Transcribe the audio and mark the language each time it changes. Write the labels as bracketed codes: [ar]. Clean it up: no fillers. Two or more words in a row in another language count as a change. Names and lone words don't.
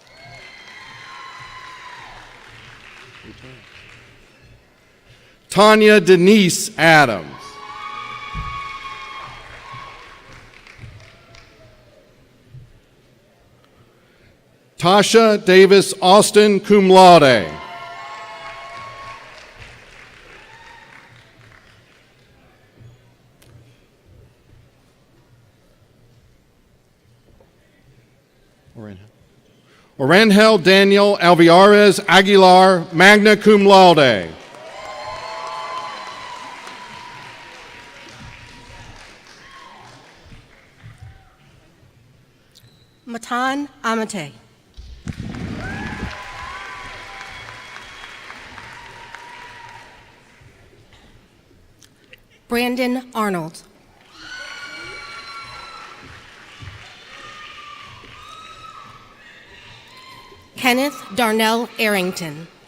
[en] Tanya Denise Adams. Tasha Davis Austin, [la] cum laude. [en] Orangel Daniel Alvarez Aguilar, [la] magna cum laude. [en] Matan Amate. Brandon Arnold. Kenneth Darnell Arrington.